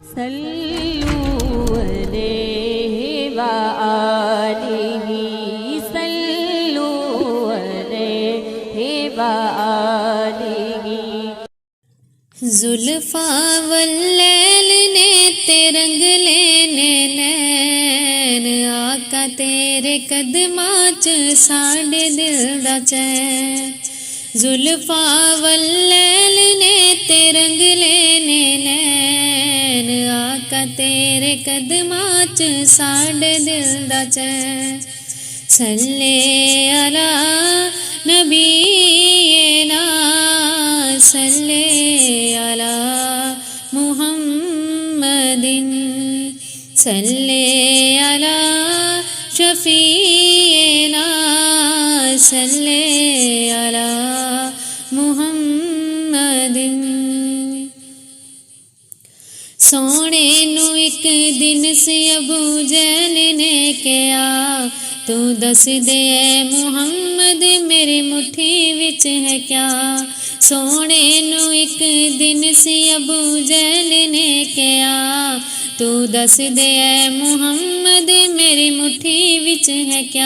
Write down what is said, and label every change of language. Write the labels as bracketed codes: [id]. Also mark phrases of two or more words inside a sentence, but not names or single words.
[ar] صلوا عليه وآله صلوا عليه وآله. [pa] زلفاں واللیل نے تے رنگ لینے نین، آقا تیرے قدماں چ ساڈے دل دا چین. زلفاں واللیل نے تے رنگ لینے نین، آقا تیرے قدماں چ ساڈے دل دا چین. [ar] صلى على نبينا صلى على محمد صلى على شفيعنا صلى على محمد. [pa] سوہنے نوں اک دن سی ابو جہل نے کہا، تو دس دے محمد میری مٹھی وچ ہے کیا. سوہنے نوں اک دن سی ابو جہل نے کہا، تو دس دے محمد میری مٹھی وچ ہے کیا.